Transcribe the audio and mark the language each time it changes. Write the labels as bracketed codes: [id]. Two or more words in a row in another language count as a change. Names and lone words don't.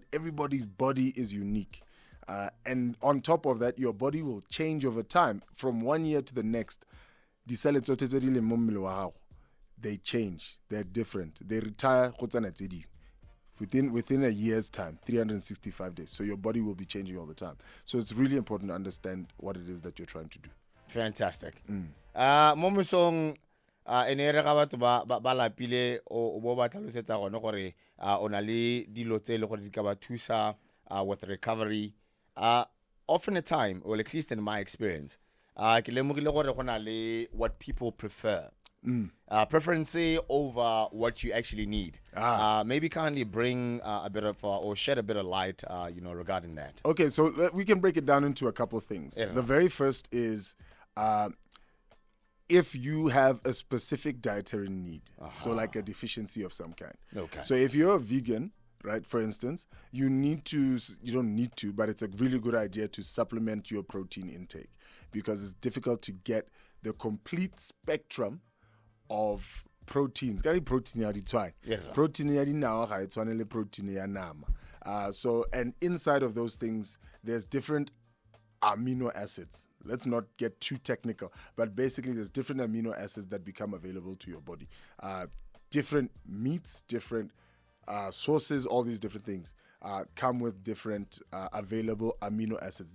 [en] Everybody's body is unique, and on top of that, your body will change over time from 1 year to the next. They change. They're different. They retire. Within a year's time, 365 days. So your body will be changing all the time. So it's really important to understand what it is that you're trying to do. Fantastic. [tn] Mo mosong ene re ga batho ba lapile o bo ba tlhalosetsa gone gore o na le dilo tse le gore di ka ba thusa [en] with recovery. Often a time, or at least in my experience, [tn] ke lemogile gore go na le [en] what people prefer. Preference over what you actually need. Maybe kindly bring a bit of or shed a bit of light, regarding that. Okay, so we can break it down into a couple things. Yeah. The very first is if you have a specific dietary need, so like a deficiency of some kind. Okay. So if you're a vegan, right, for instance, you don't need to, but it's a really good idea to supplement your protein intake because it's difficult to get the complete spectrum of proteins. [tn] Protein ya ditshwane. [en] Yeah. [tn] Protein ya dinawa ga e tshwane le protein ya nama. [en] So and inside of those things there's different amino acids. Let's not get too technical, but basically there's different amino acids that become available to your body. Different meats, different sources, all these different things come with different available amino acids.